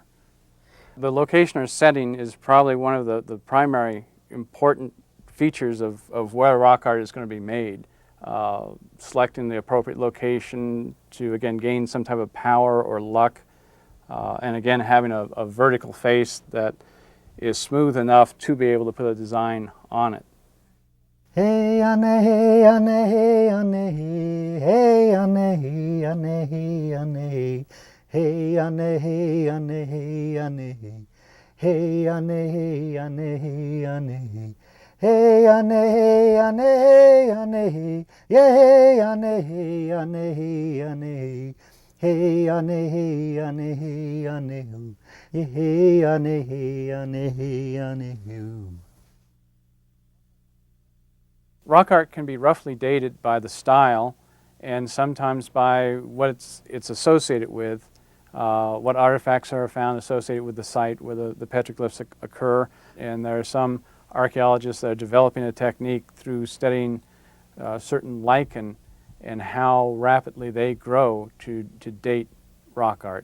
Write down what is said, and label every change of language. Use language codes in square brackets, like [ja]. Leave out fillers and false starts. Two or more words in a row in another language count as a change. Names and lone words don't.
[en] The location or setting is probably one of the primary important features of where rock art is going to be made. Selecting the appropriate location to, again, gain some type of power or luck, and again, having a vertical face that is smooth enough to be able to put a design on it. Hey ane hey ane hey ane hey ane hey ane hey ane hey ane hey ane hey ane hey ane hey ane hey ane hey ane hey ane hey ane yeah hey ane hey ane hey ane hey ane hey ane hey ane hey ane hey ane hey ane. Rock art can be roughly dated by the style and sometimes by what it's associated with, what artifacts are found associated with the site where the petroglyphs occur. And there are some archaeologists that are developing a technique through studying certain lichen and how rapidly they grow to date rock art.